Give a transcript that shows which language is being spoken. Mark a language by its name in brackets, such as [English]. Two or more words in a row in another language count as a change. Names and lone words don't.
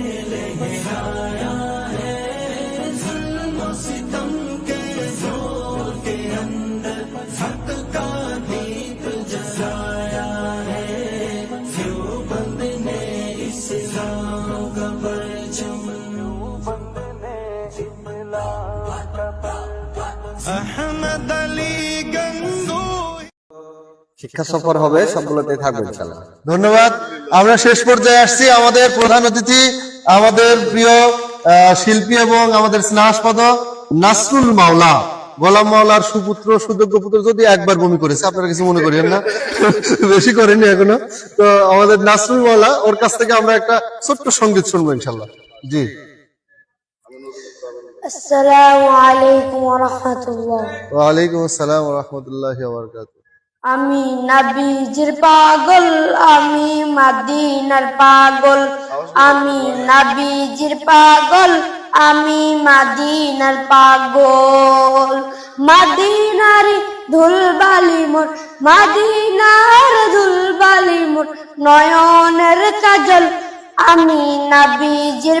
[Urdu] لہرایا ہے، ظلم و ستم کے دور کے اندر حق کا دیپ جلایا ہے، دیوبند نے اسلام کا پرچم، دیوبند نے اسلام کا پرچم۔ احمد علی گنگو [Bangla] শিক্ষা সফর হবে, সবগুলোতে থাকবে ইনশাআল্লাহ। ধন্যবাদ। আমরা শেষ পর্যায়ে আসছি। আমাদের প্রধান অতিথি আমাদের প্রিয় শিল্পী এবং আমাদের স্নেহাস্পদ নাসরুল মাওলা, গোলাম মাওলার সুপুত্র, সুযোগ্য পুত্র, যদি একবার বমি করেছে, আপনারা কিছু মনে করেন না, বেশি করেনি এখনো। তো আমাদের নাসরুল মাওলা, ওর কাছ থেকে আমরা একটা ছোট্ট সঙ্গীত শুনবো ইনশাআল্লাহ। জি। [Arabic] السلام علیکم ورحمۃ اللہ۔ وعليكم السلام و رحمة الله و بركاته. [Bangla] আমি নবীজির পাগল, আমি মদিনার পাগল, আমি নবীজির পাগল, আমি মদিনার পাগল, মদিনার ধুলবালি মোর, মদিনার ধুলবালি মোর নয়নের কাজল, আমি নবীজির